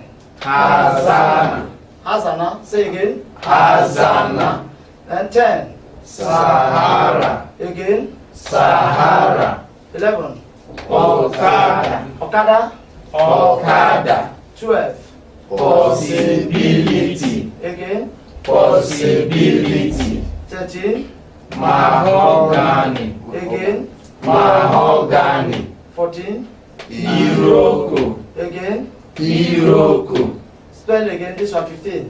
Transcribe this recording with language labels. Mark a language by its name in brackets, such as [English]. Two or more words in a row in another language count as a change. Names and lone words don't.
[English] Hazana. Hazana. Say again. Hazana. And 10. Sahara. Again. Sahara. 11. Okada. Okada. Okada. 12. Possibility. Again. Possibility. 13. Mahogany. Again. Mahogany. 14. Iroko. Again. Iroko. Spell again. This one 15.